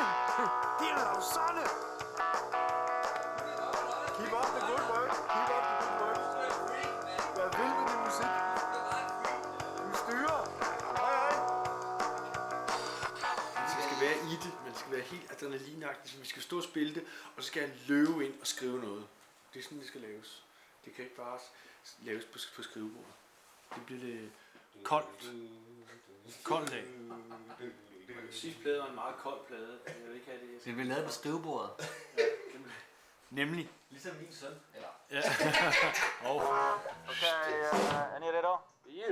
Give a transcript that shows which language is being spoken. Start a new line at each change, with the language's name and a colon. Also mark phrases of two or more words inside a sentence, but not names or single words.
Danish: Det er Lausanne!
English: Keep up the good work. Keep up the good work.
Danish: Jeg er vild med din musik. Du styrer. Hej, hej. Man skal være i det. Man skal være helt adrenalinagtig. Så vi skal stå og spille det, og så skal jeg løbe ind og skrive noget. Det er sådan, det skal laves. Det kan ikke bare laves på skrivebordet. Det bliver lidt koldt. Kold dag. Sidste plade var en meget kold plade. Jeg vil ikke have det. Den bliver lavet på skrivebordet. Ja, nemlig. Ligesom min søn. Eller? Ja. Oh.
Swedish: Okay, är ni redo? You.